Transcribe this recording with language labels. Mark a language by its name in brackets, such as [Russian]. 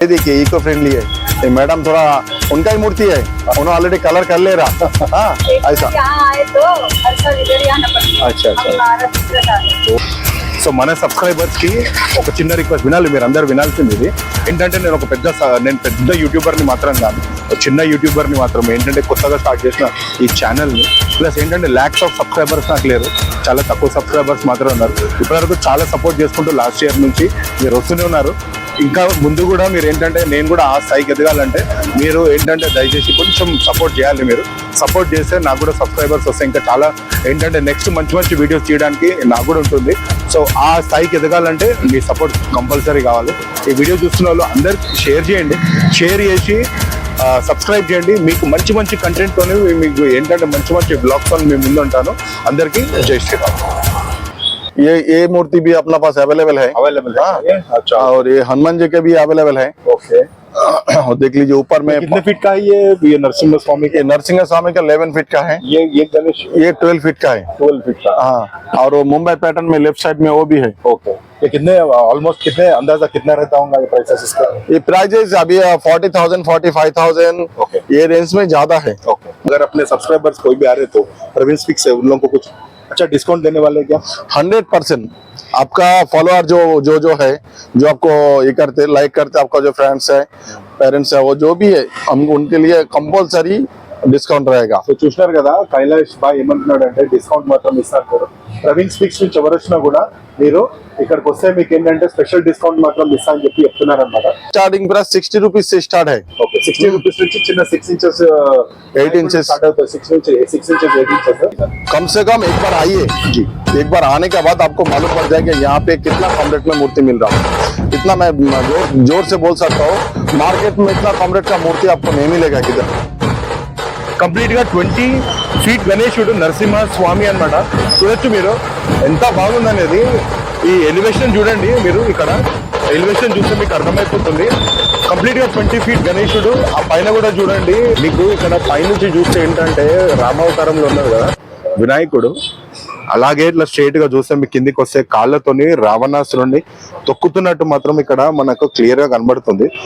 [Hindi] ये देखिए eco friendly है। ये मैडम थोड़ा उनका ही मूर्ति है, उन्होंने ऑलरेडी कलर कर ले रहा। हाँ ऐसा। यहाँ आए तो अक्सर इधर ही आना पड़ता है। अच्छा अच्छा। हमारा चित्रकार [Telugu] సో మన సబ్స్క్రైబర్స్ కి ఒక చిన్న రిక్వెస్ట్, వినాలి మీరు అందరు వినాల్సింది ఇది ఏంటంటే, నేను ఒక పెద్ద యూట్యూబర్ని మాత్రం కాదు, ఒక చిన్న యూట్యూబర్ని మాత్రం. ఏంటంటే కొత్తగా స్టార్ట్ చేసిన ఈ ఛానల్ని, ప్లస్ ఏంటంటే ల్యాక్స్ ఆఫ్ సబ్స్క్రైబర్స్ నాకు లేరు, చాలా తక్కువ సబ్స్క్రైబర్స్ మాత్రం ఉన్నారు. ఇప్పటివరకు చాలా సపోర్ట్ చేసుకుంటూ లాస్ట్ ఇయర్ నుంచి మీరు వస్తూనే ఉన్నారు. ఇంకా ముందు కూడా మీరు ఏంటంటే, నేను కూడా ఆ స్థాయికి ఎదగాలంటే మీరు ఏంటంటే దయచేసి కొంచెం సపోర్ట్ చేయాలి. మీరు సపోర్ట్ చేస్తే నాకు కూడా సబ్స్క్రైబర్స్ వస్తాయి, ఇంకా చాలా ఏంటంటే నెక్స్ట్ మంచి మంచి వీడియోస్ చేయడానికి నాకు కూడా ఉంటుంది. సో ఆ స్థాయికి ఎదగాలంటే మీ సపోర్ట్ కంపల్సరీ కావాలి. ఈ వీడియో చూస్తున్న వాళ్ళు అందరికి షేర్ చేయండి, షేర్ చేసి సబ్స్క్రైబ్ చేయండి. మీకు మంచి మంచి కంటెంట్తోనే మీకు ఏంటంటే మంచి మంచి బ్లాగ్స్తో మేము ముందు ఉంటాను. అందరికీ జై శ్రీరామ్. [Hindi] ये मूर्ति भी अपना पास अवेलेबल है। अच्छा, और ये हनुमान जी के भी अवेलेबल है। ओके, और देख लीजिए ऊपर में कितने फीट का है ये नरसिंह स्वामी के? नरसिंह स्वामी का 11 फीट का है। ये गणेश ये 12 फीट का है। 12 फीट का, हाँ। और वो मुंबई पैटर्न में लेफ्ट साइड में वो भी है। ओके, ये कितने ऑलमोस्ट कितने अंदाजा कितना रहता होगा ये प्राइसेस इसका? ये प्राइजेस अभी 40,000 45,000 ये रेंज में ज्यादा है। ओके, अगर अपने सब्सक्राइबर्स कोई भी आ रहे तो प्रवीण स्पीक्स है, उन लोगों को कुछ अच्छा डिस्काउंट देने वाले क्या? 100% आपका फॉलोअर जो है, जो आपको ये करते लाइक करते, आपका जो फ्रेंड्स है, पेरेंट्स है, वो जो भी है, हम उनके लिए कंपल्सरी డిస్కౌంట్ रहेगा. [Telugu] సో చూసినారు కదా, కైలాష్ బాయ్ ఏమంటున్నాడు అంటే డిస్కౌంట్ మాత్రం ఇస్తారు. ప్రవీణ్ స్పీక్స్ నుంచి ఎవరొచ్చినా కూడా మీరు ఇక్కడికి వస్తే మీకు ఏంటంటే స్పెషల్ డిస్కౌంట్ మాత్రం ఇస్తా అని చెప్పి చెప్తున్నారు అనమాట. [Hindi] స్టార్టింగ్ ప్రైస్ 60 రూపీస్ से स्टार्ट है. [Telugu] ఓకే, 60 రూపీస్ నుంచి చిన్న 6 ఇంచెస్ [Hindi] 8 इंचेस [Telugu] స్టార్ట్ అవుతుంది. 6 ఇంచెస్ 8 ఇంచెస్. [Hindi] कम से कम एक बार आइए जी, एक बार आने के बाद आपको मालूम पड़ जाएगा यहाँ पे कितना कम रेट में मूर्ति मिल रहा है. इतना मैं जोर से बोल सकता हूँ, मार्केट में इतना कम रेट का मूर्ति आपको नहीं मिलेगा किधर. [Telugu] కంప్లీట్ గా 20 ఫీట్ గణేశుడు నరసింహ స్వామి అన్నమాట. చూడొచ్చు మీరు ఎంత బాగుందనేది. ఈ ఎలివేషన్ చూడండి, మీరు ఇక్కడ ఎలివేషన్ చూస్తే మీకు అర్థమైపోతుంది. కంప్లీట్ గా 20 ఫీట్ గణేశుడు. ఆ పైన కూడా చూడండి, మీకు ఇక్కడ పైనుంచి చూస్తే ఏంటంటే రామావతారంలో ఉన్నారు కదా వినాయకుడు, అలాగే ఇట్లా స్ట్రైట్ గా చూస్తే మీకు కిందికి వస్తే కాళ్ళతోని రావణాసురుణ్ణి తొక్కుతున్నట్టు మాత్రం ఇక్కడ మనకు క్లియర్ గా కనబడుతుంది.